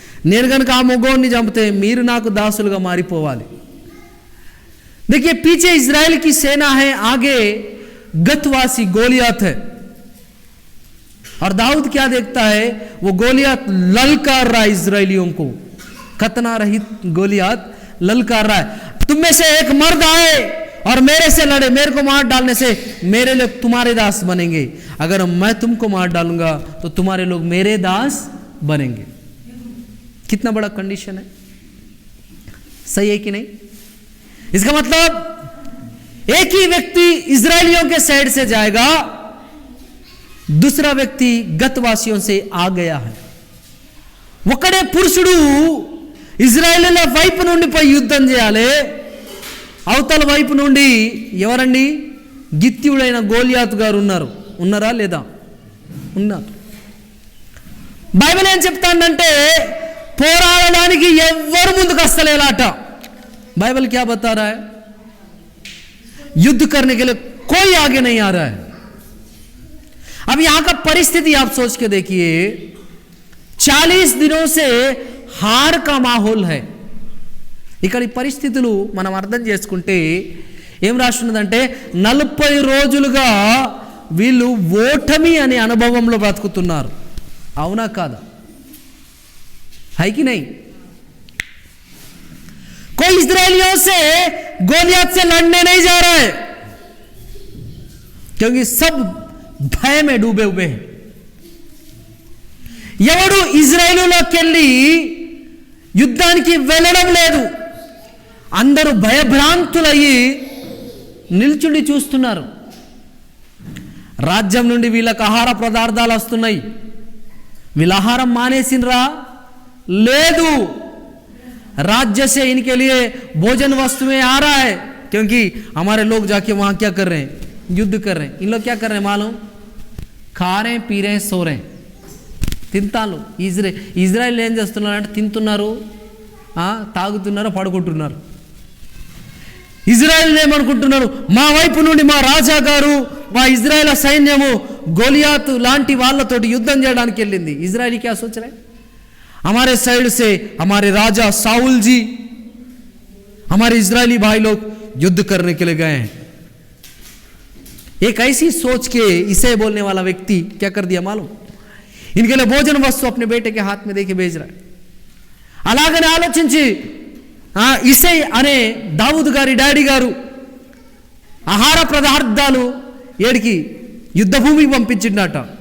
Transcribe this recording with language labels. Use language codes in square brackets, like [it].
[te] నేను కనుక ఆ మొగోడిని చంపితే మీరు నాకు దాసులుగా మారిపోవాలి. [hi] देखिए पीछे इजराइल की सेना है, आगे गतवासी गोलियात है, और दाऊद क्या देखता है? वो गोलियात ललकार रहा है इजराइलियों को, खतना रहित गोलियात ललकार रहा है, तुम में से एक मर्द आए और मेरे से लड़े, मेरे को मार डालने से मेरे लोग तुम्हारे दास बनेंगे, अगर मैं तुमको मार डालूंगा तो तुम्हारे लोग मेरे दास बनेंगे। कितना बड़ा कंडीशन है, सही है कि नहीं? इसका मतलब एक ही व्यक्ति इजरायलियों के साइड से जाएगा, दूसरा व्यक्ति गतवासियों से आ गया है. [te] ఒకడే పురుషుడు ఇజ్రాయేలీల వైపు నుండి పోయి యుద్ధం చేయాలి, అవతల వైపు నుండి ఎవరండి? గిత్యుడైన గోలియాతు గారు ఉన్నారా లేదా? ఉన్నారు. బైబిల్ ఏం చెప్తాందంటే పోరాడడానికి ఎవ్వరు ముందుకు వస్తలేలాట. [hi] बाइबल क्या बता रहा है? युद्ध करने के लिए कोई आगे नहीं आ रहा है. अब यहां का परिस्थिति आप सोच के देखिए, 40 दिनों से हार का माहौल है. [te] ఇక్కడ పరిస్థితులు మనం అర్థం చేసుకుంటే ఏం రాస్తున్నదంటే 40 రోజులుగా వీళ్ళు ఓటమి అనే అనుభవంలో బ్రతుకుతున్నారు. అవునా కాదా? [hi] है कि नहीं? कोई इजरायलियों से गोलियत से लड़ने नहीं जा रहा है, क्योंकि सब भय में डूबे हुए हैं. [te] ఎవడు ఇజ్రాయేలులోకి వెళ్ళి యుద్ధానికి వెళ్ళడం లేదు, అందరూ భయభ్రాంతులయ్యి నిల్చుండి చూస్తున్నారు. రాజ్యం నుండి వీళ్ళకి ఆహార పదార్థాలు వస్తున్నాయి, వీళ్ళ ఆహారం మానేసినరా? లేదు. [hi] राज्य से इनके लिए भोजन वस्तुएं आ रहा है, क्योंकि हमारे लोग जाके वहां क्या कर रहे हैं? युद्ध कर रहे हैं. इन लोग क्या कर रहे हैं मालूम? खा रहे हैं, पी रहे हैं, सो रहे हैं. [te] తింటాను. ఇజ్రాయెల్ ఏం చేస్తున్నారు అంటే తింటున్నారు, తాగుతున్నారు, పడుకుంటున్నారు. ఇజ్రాయెల్ ఏమనుకుంటున్నారు? మా వైపు నుండి మా రాజా గారు, మా ఇజ్రాయెల్ సైన్యము గోలియాతు లాంటి వాళ్ళతోటి యుద్ధం చేయడానికి వెళ్ళింది. [hi] ఇజ్రాయెల్ क्या सोच रहे हैं? हमारे साइड से हमारे राजा साउल जी, हमारे इजरायली भाई लोग युद्ध करने के लिए गए हैं. एक ऐसी सोच के इसे बोलने वाला व्यक्ति क्या कर दिया मालूम? इनके लिए भोजन वस्तु अपने बेटे के हाथ में देके भेज रहा है. [te] అలాగనే ఆలోచించి ఇసై అనే దావూద్ గారి డాడీ గారు ఆహార పదార్థాలు ఏడికి యుద్ధభూమికి పంపించిండట.